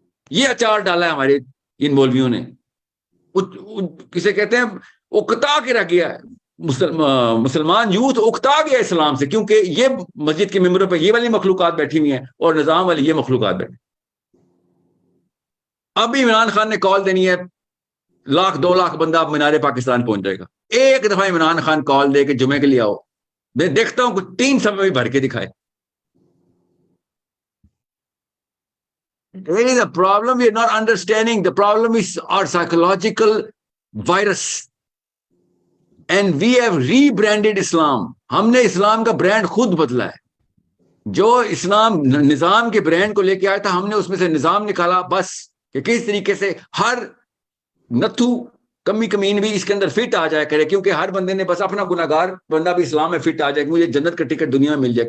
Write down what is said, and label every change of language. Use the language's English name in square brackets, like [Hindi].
[Urdu] یہ اچار ڈالا ہے ہمارے ان مولویوں نے. کسے کہتے ہیں اکتا کے رہ گیا ہے مسلمان یوتھ, اکتا گیا اسلام سے, کیونکہ یہ مسجد کے ممبروں پہ یہ والی مخلوقات بیٹھی ہوئی ہیں اور نظام والی یہ مخلوقات بیٹھی. ابھی عمران خان نے کال دینی ہے, 1,00,000-2 لاکھ بندہ مینار پاکستان پہنچ جائے گا. ایک دفعہ عمران خان کال دے کے جمعے کے لیے آؤ, میں دیکھتا ہوں کہ 3 سمے میں بھر کے دکھائے. [English] There is a problem we are not understanding. The problem is our psychological virus. And we have rebranded Islam. [Urdu] ہم نے اسلام کا برانڈ خود بدلا ہے. جو اسلام نظام کے برانڈ کو لے کے آیا تھا, ہم نے اس میں سے نظام نکالا بس, کہ کس طریقے سے ہر نتھو کمی کمین بھی اس کے اندر فٹ آ جائے کرے, کیونکہ ہر بندے نے بس اپنا گناہگار بندہ بھی اسلام میں فٹ آ جائے کہ مجھے جنت کا ٹکٹ دنیا میں مل جائے.